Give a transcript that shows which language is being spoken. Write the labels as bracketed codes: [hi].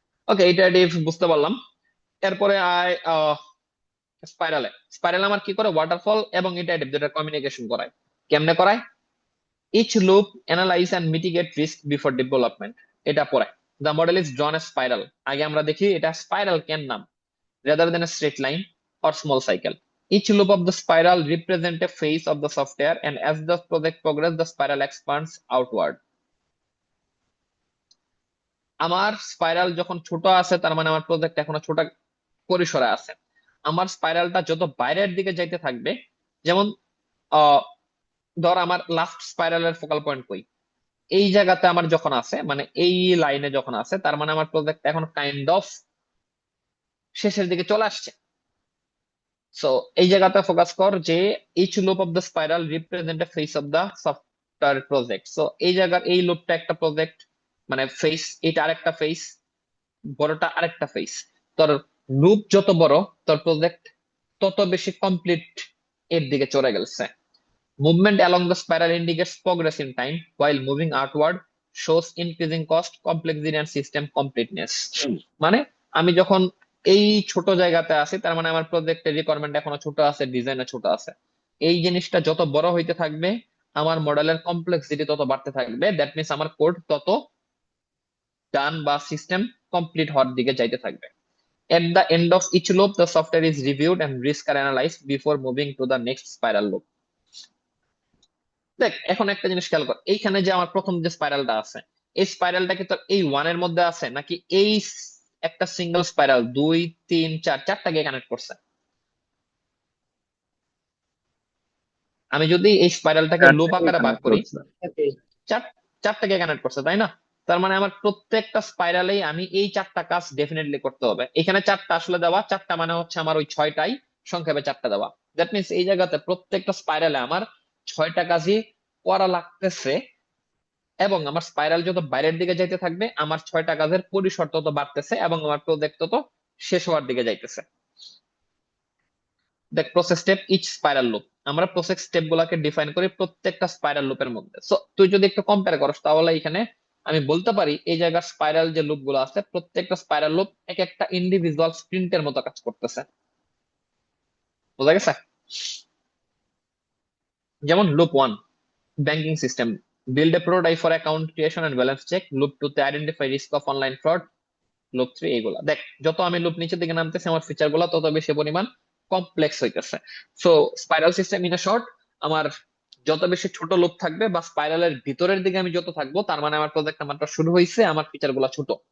[bn] ওকে, iterative বুঝতে পারলাম। এরপরে আয় স্পাইরালে। স্পাইরাল আমার কি করে? ওয়াটারফল এবং ইটারেটিভ দুটা কমিউনিকেশন করায়। কেমনে করায়? [en] each loop analyse and mitigate risk before development, [bn] এটা পড়ায়। [en] The model is drawn a spiral. [bn] আগে আমরা দেখি এটা স্পাইরাল কেন নাম, [en] rather than a straight line or small cycle. Each loop of the spiral represents a phase of the software, and as the project progresses, the spiral expands outward. [bn] আমার spiral যখন ছোট আছে, তার মানে আমার প্রজেক্ট এখনো ছোট পরিসরে আছে। আমার স্পাইরালটা যত বাইরের দিকে যাইতে থাকবে, যেমন আহ ধর আমার লাস্ট স্পাইরালের ফোকাল পয়েন্ট কই, এই জায়গাতে আমার যখন আছে, মানে এই লাইনে যখন আছে, তার মানে আমার প্রজেক্ট এখন কাইন্ড অফ শেষের দিকে চলে আসছে। [en] so [bn] এই জায়গাতে ফোকাস কর যে [en] Each loop of the spiral represent a phase of the software project. [bn] So এই জায়গার এই লুপটা একটা প্রজেক্ট, মানে ফেস, এটা আরেকটা ফেস, বড়টা আরেকটা ফেস। তোর লুপ যত বড়, তোর প্রজেক্ট তত বেশি কমপ্লিট এর দিকে চলে গেছে। [en] Movement along the spiral indicates progress in time, while moving outward shows increasing cost, complexity and system completeness. [bn] মানে আমি যখন এই ছোট জায়গাতে আছি, তার মানে আমার প্রজেক্টের রিকোয়ারমেন্ট এখনো ছোট আছে, ডিজাইনও ছোট আছে। এই জিনিসটা যত বড় হইতে থাকবে, আমার মডেলের কমপ্লেক্সিটি তত বাড়তে থাকবে। দ্যাট মিনস আমার কোড তত ডান বা সিস্টেম কমপ্লিট হওয়ার দিকে যাইতে থাকবে। [en] At the end of each loop, the software is reviewed and risks are analyzed before moving to the next spiral loop. [bn] দেখ এখন একটা জিনিস খেয়াল কর, এইখানে যে আমার প্রথম যে স্পাইরালটা আছে, এই স্পাইরালটা কি তোর এই ওয়ানের মধ্যে আছে, নাকি এই একটা সিঙ্গেল স্পাইরাল 2 3 4 চারটাকে কানেক্ট করছে? আমি যদি এই স্পাইরালটাকে লুপ চারটাকে আকারে ভাগ কানেক্ট করি, করছে। চার চারটাকে কানেক্ট করছে তাই না? তার মানে আমার প্রত্যেকটা স্পাইরালেই আমি এই চারটা কাজ ডেফিনেটলি করতে হবে। এখানে চারটা আসলে দেওয়া, চারটা মানে হচ্ছে আমার ওই ছয়টাই সংক্ষেপে চারটা দেওয়া। দ্যাট মিনস এই জায়গাতে প্রত্যেকটা স্পাইরালে আমার ছয়টা কাজই করা লাগতেছে, এবং আমার স্পাইরাল যত বাইরের দিকে যাইতে থাকবে আমার ছয়টা কাজের পরিসর তত বাড়তেছে, এবং আমার প্রজেক্ট তত শেষ হওয়ার দিকে যাইতেছে। দেখ, process step each spiral loop, আমরা প্রসেস স্টেপ গুলাকে ডিফাইন করি প্রত্যেকটা স্পাইরাল লুপের মধ্যে। সো তুই যদি একটু কম্পেয়ার করস তাহলে এখানে আমি বলতে পারি এই জায়গার স্পাইরাল যে লুপ গুলো আছে প্রত্যেকটা স্পাইরাল লুপ এক একটা ইন্ডিভিজুয়াল স্প্রিন্টের মতো কাজ করতেছে। বোঝা গেছে? [en] যেমন loop 1, banking system, build a prototype for account creation and balance check. Loop 2 তে identify risk of online fraud. [bn] Loop 3 এইগুলা দেখ, যত আমি লুপ নিচের দিকে নামতেছি আমার ফিচার গুলো তত বেশি পরিমাণ কমপ্লেক্স হইতেছে। So spiral system in short, আমার যত বেশি ছোট লুপ থাকবে বা স্পাইরালের ভিতরের দিকে আমি যত থাকবো তার মানে আমার প্রজেক্ট মাত্র শুরু হয়েছে, আমার ফিচার গুলো ছোট।